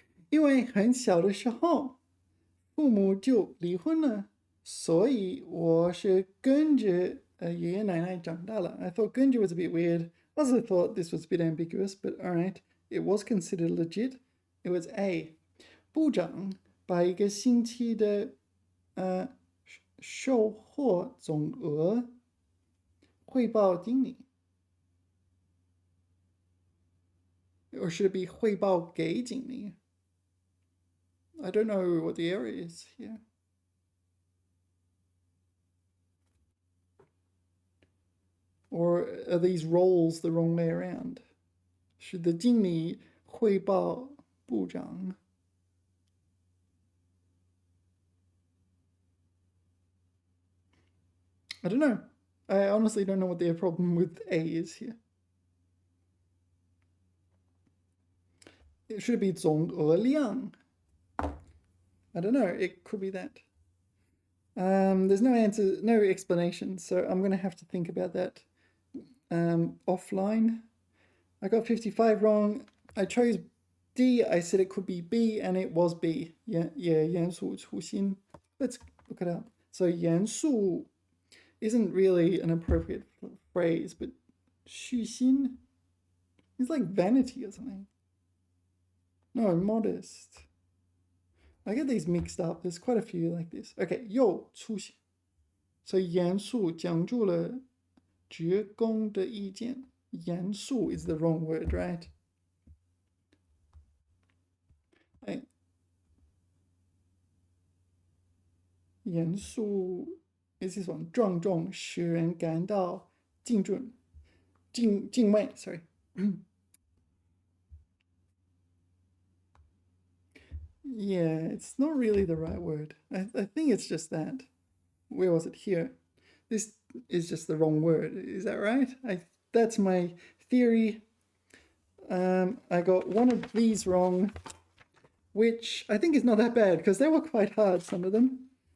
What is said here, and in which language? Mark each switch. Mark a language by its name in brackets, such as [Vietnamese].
[Chinese] 因为很小的时候，父母就离婚了，所以我是跟着爷爷奶奶长大了。 [English] I thought 跟着 was a bit weird. I also thought this was a bit ambiguous, but alright, it was considered legit. It was A. [Chinese] 部长把一个星期的售货总额汇报经理。 [English] Or should it be [Chinese] 汇报给经理? [English] I don't know what the error is here. Or are these roles the wrong way around? Should the [Chinese] 经理汇报部长? [English] I don't know. I honestly don't know what their problem with A is here. It should be 总额量. I don't know. It could be that. There's no answer, no explanation, so I'm going to have to think about that offline. I got 55 wrong. I chose D. I said it could be B, and it was B. Yeah, [Chinese] 严肃初心. [English] Let's look it up. So 严肃 isn't really an appropriate phrase, but 虚心is like vanity or something. No, modest. I get these mixed up. There's quite a few like this. Okay, 有出息. [Chinese] So 严肃讲述了职工的意见. [English] 严肃 is the wrong word, right? 严肃 is this one. [Chinese] 庄重使人感到敬畏, sorry. [English] Yeah, it's not really the right word. I think it's just that. Where was it? Here. This is just the wrong word. Is that right? That's my theory. I got one of these wrong, which I think is not that bad because they were quite hard, some of them.